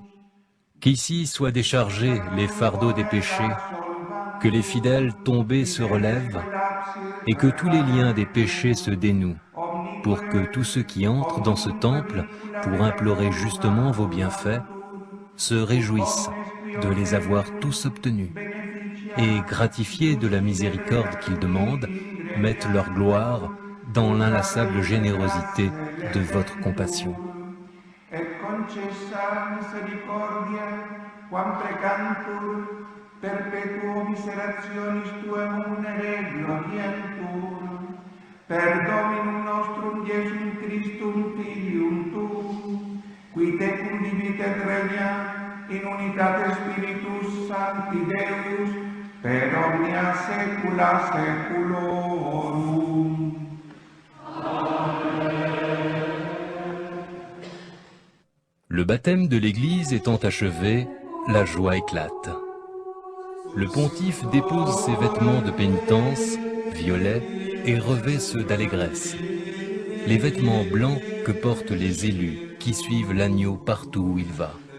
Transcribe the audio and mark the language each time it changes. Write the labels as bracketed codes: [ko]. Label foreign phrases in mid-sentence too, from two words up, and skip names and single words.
[fr] Qu'ici soient déchargés les fardeaux des péchés, que les fidèles tombés se relèvent et que tous les liens des péchés se dénouent, pour que tous ceux qui entrent dans ce temple pour implorer justement vos bienfaits se réjouissent de les avoir tous obtenus et, gratifiés de la miséricorde qu'ils demandent, mettent leur gloire dans l'inlassable générosité de votre compassion. [la] Et concessa misericordia, quam precantur, perpetuo miserationis tuum unere glorientur, per Dominum nostrum Iesum Christum Filium tuum, qui tecum vivit et regnat in unitate Spiritus Sancti Deus, per omnia saecula saeculorum. [fr] Le baptême de l'Église étant achevé, la joie éclate. Le pontife dépose ses vêtements de pénitence, violets, et revêt ceux d'allégresse, les vêtements blancs que portent les élus qui suivent l'agneau partout où il va.